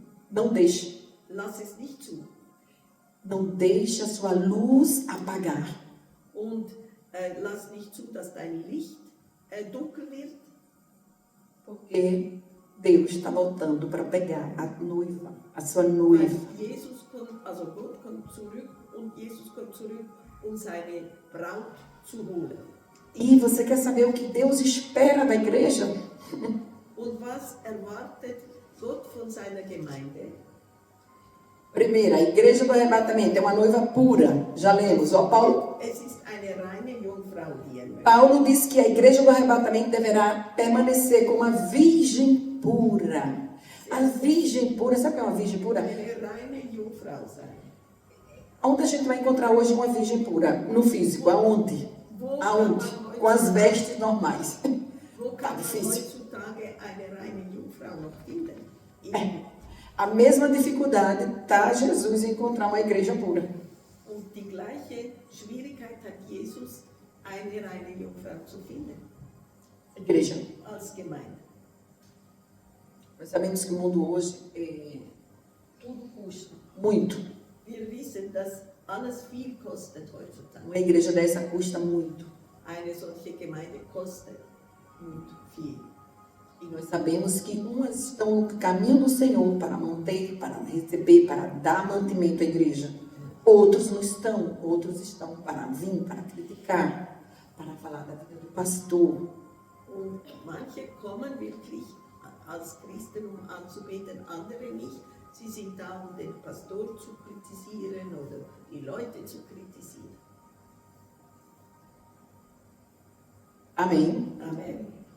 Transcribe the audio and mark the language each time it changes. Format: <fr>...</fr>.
<pt>Não deixe.</pt> <de>Lass es nicht zu.</de> <pt>Não deixe a sua luz apagar.</pt> <de>Und lass nicht zu, dass dein Licht dunkel wird.</de> <pt>Porque Deus está voltando para pegar a noiva, a sua noiva.</pt> <de>Gott kommt zurück und Jesus kommt zurück, seine Braut zu holen.</de> <pt>E você quer saber o que Deus espera da igreja?</pt> <de>Und was erwartet Gott von seiner Gemeinde?</de> <pt>Primeiro, a igreja do arrebatamento é uma noiva pura. Já lemos. Paulo</pt> <de>Es ist eine reine Jungfrau hier.</de> <pt>Paulo diz que a igreja do arrebatamento deverá permanecer como uma virgem pura. A virgem pura, sabe o que é uma virgem pura?</pt> <de>Eine reine Jungfrau sein.</de> <pt>Onde a gente vai encontrar hoje uma virgem pura? No físico, aonde? Aonde? Com as vestes normais.</pt> <de>Wo kann man</de> <pt>difícil.</pt> <de>heutzutage eine reine Jungfrau noch finden?</de> <pt>A mesma dificuldade está Jesus em encontrar uma igreja pura.</pt> <de>Und die gleiche Schwierigkeit hat Jesus, eine reine Jungfrau zu finden.</de> <pt>Igreja.</pt> <de>Als Gemeinde.</de> <pt>Nós sabemos que o mundo hoje tudo custa muito.</pt> <de>Wir wissen, dass alles viel kostet heutzutage.</de> <pt>Uma igreja dessa custa muito.</pt> <de>Eine solche Gemeinde kostet</de> <pt>muito</pt> <de>viel.</de> <pt>E nós sabemos que umas estão no caminho do Senhor para manter, para receber, para dar mantimento à igreja. Outros não estão, outros estão para vir, para criticar, para falar da vida do pastor.</pt> <de>Und manche kommen wirklich als Christen, anzubeten, andere nicht. Sie sind da, den Pastor zu kritisieren oder die Leute zu kritisieren.</de> <pt>Amém.</pt> <de>Amen.</de>